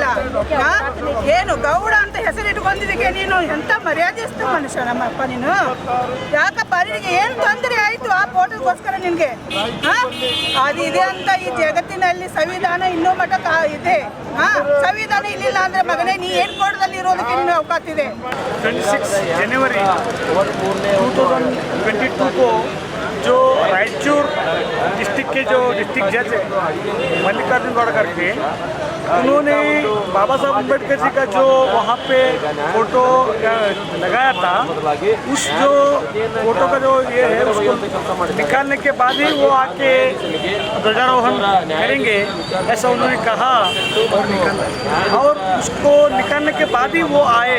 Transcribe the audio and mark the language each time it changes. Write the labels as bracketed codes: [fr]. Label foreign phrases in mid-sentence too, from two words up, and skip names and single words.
[kn] ಏನು ಗೌಡ ಅಂತ ಹೆಸರಿಟ್ಕೊಂಡಿದ್ದಕ್ಕೆ ನೀನು ಎಂಥ ಮರ್ಯಾದೆಸ್ತ ಮನುಷ್ಯ ನಮ್ಮಪ್ಪ ನೀನು. ಯಾಕಪ್ಪ ನಿನಗೆ ಏನು ತೊಂದರೆ ಆಯಿತು ಆ ಫೋಟೋಗೋಸ್ಕರ ನಿನಗೆ? ಅದು ಇದೆ ಅಂತ ಈ ಜಗತ್ತಿನಲ್ಲಿ ಸಂವಿಧಾನ ಇನ್ನೂ ಮಟ್ಟ ಇದೆ. ಸಂವಿಧಾನ ಇಲ್ಲಿಲ್ಲ ಅಂದರೆ ಮಗನೇ ನೀ ಏನು ಕೋಟದಲ್ಲಿ ಇರೋದಕ್ಕೆ ನೀನು ಅವಕಾಶ ಇದೆ. [hi] 26 जनवरी 2022 को जो रायचूर डिस्ट्रिक्ट के जो [en] district judge [hi] है मल्लिकार्जुन गौड़ करके, उन्होंने बाबा साहब अम्बेडकर जी का जो वहाँ पे फोटो लगाया था, उस जो फोटो का जो ये है उसको निकालने के बाद ही वो आके ध्वजारोहण करेंगे, ऐसा उन्होंने कहा और उसको निकालने के बाद ही वो आए।